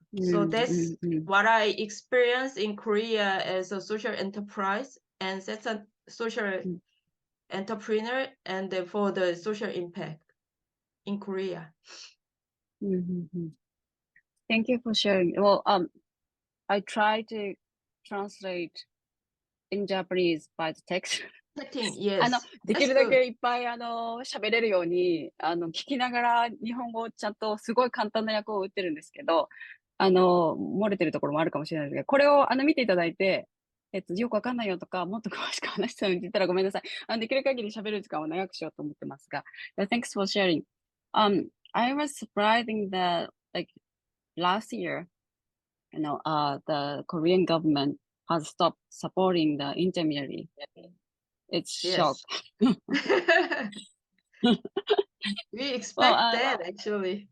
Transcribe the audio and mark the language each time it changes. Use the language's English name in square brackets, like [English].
[English] So that's what I experienced in Korea as a social enterprise and as a social entrepreneur, and for the social impact in Korea. Thank you for sharing. Well, I try to translate in Japanese by the text. Yes. [Japanese] できるだけいっぱい喋れるように聞きながら日本語をちゃんとすごい簡単な訳を打ってるんですけど、漏れてるところもあるかもしれないですけど、これを見ていただいて、よくわかんないよとか、もっと詳しく話したのに言ったらごめんなさい。できる限り喋る時間を長くしようと思ってますが。 [English] Thanks for sharing. I was surprising that like last year, the Korean government has stopped supporting the intermediary. It's shock. We expect that actually.